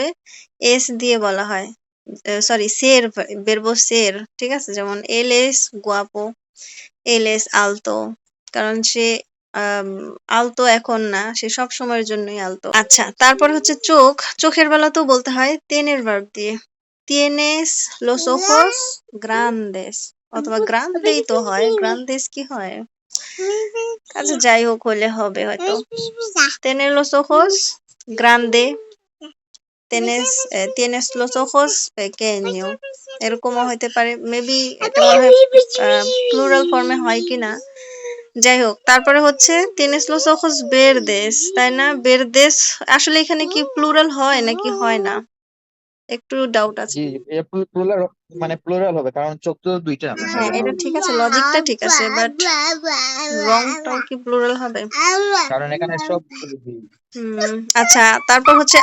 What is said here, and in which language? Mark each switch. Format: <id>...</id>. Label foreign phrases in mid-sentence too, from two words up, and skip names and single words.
<bn>এস দিয়ে বলা হয়, সরি সের,</bn> <es>verbo ser,</es> <bn>ঠিক আছে? যেমন</bn> <es>él es guapo, él es alto,</es> <bn>কারণ সে আলতো এখন না, সে সব সময়ের জন্যই আলতো। আচ্ছা তারপর হচ্ছে চোখ, চোখের বেলাতেও বলতে হয় তেনের ভার্ব দিয়ে।</bn> <es>tienes los ojos grandes,</es> <bn>অথবা গ্রান্দেই তো হয়, গ্রান্দেস কি হয়? আচ্ছা যাই হোক হলে হবে হয়তো।</bn> <es>tienes los ojos grande, tienes los ojos pequeño,</es> <bn>এরকমও হইতে পারে মেবি। এটা মনে হয় প্লুরাল ফর্মে হয় কিনা, যাই হোক। তারপরে হচ্ছে</bn> <es>tienes los ojos verdes,</es> <bn>তাই না? verdes আসলে এখানে কি প্লুরাল হয় নাকি হয় না, একটু ডাউট আছে। জি প্লুরাল মানে প্লুরাল হবে কারণ চোখ তো দুইটা হ্যাঁ এটা ঠিক আছে, লজিকটা ঠিক আছে, বাট রংটাও কি প্লুরাল হবে? কারণ এখানে সব আচ্ছা তারপর হচ্ছে</bn>